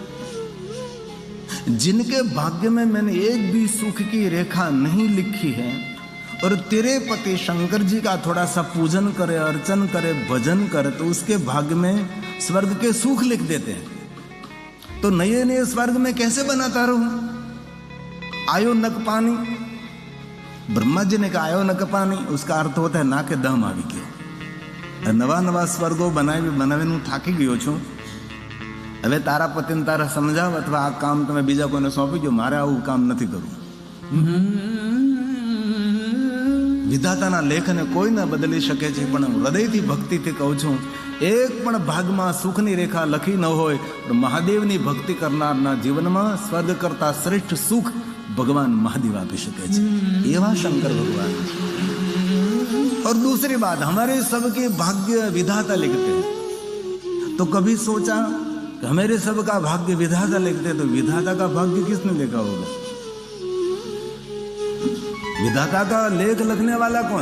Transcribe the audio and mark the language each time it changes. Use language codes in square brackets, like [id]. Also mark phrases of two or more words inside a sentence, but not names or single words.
[hi] जिनके भाग्य में मैंने एक भी सुख की रेखा नहीं लिखी है और तेरे पति शंकर जी का थोड़ा सा पूजन करे, अर्चन करे, भजन करे तो उसके भाग्य में स्वर्ग के सुख लिख देते हैं। [gu] तो नए नए स्वर्ग में कैसे बनाता रहूं? આયો નક પાણી, ब्रह्मा जी ने कहा આયો નક પાણી, उसका अर्थ होता है ના કે દમ આવી ગયો। નવા નવા સ્વર્ગો બનાવે થાકી ગયો છું। હવે તારા પતિને તારા સમજાવ અથવા આ કામ તમે બીજા કોઈને સોંપી દો, મારે આવું કામ નથી કરવું। વિધાતાના લેખને કોઈ ન બદલી શકે છે, પણ હૃદયથી ભક્તિથી કહું છું, એક પણ ભાગમાં સુખની રેખા લખી ન હોય પણ મહાદેવની ભક્તિ કરનારના જીવનમાં સ્વર્ગ કરતા શ્રેષ્ઠ સુખ ભગવાન મહાદેવ આપી શકે છે, એવા શંકર ભગવાન। [hi] और दूसरी बात, हमारे सबके भाग्य विधाता लिखते हैं। तो कभी सोचा कि हमारे सबका भाग्य विधाता लिखते तो विधाता का भाग्य किसने लिखा होगा? विधाता का लेख लिखने वाला कौन?